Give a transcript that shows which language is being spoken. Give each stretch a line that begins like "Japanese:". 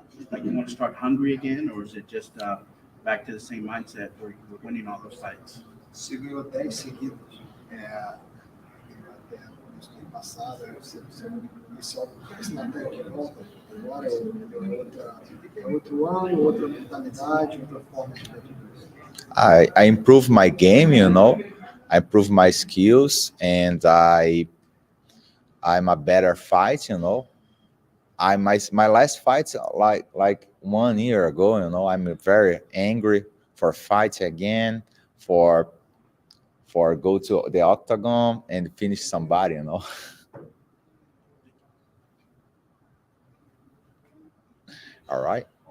English: Like you want to start hungry again, or is it just back to the same mindset where you're winning all those fights?
Portuguese: Você ganhou 10 seguidos. Até o início do ano passado, você iniciou esse Natan que volta. Agora é outro ano, outra mentalidade, outra forma de ver.
English: I improve my game, I improve my skills, and I'm a better fight, my last fight like 1 year ago, I'm very angry for fight again, for go to the octagon and finish somebody, All right.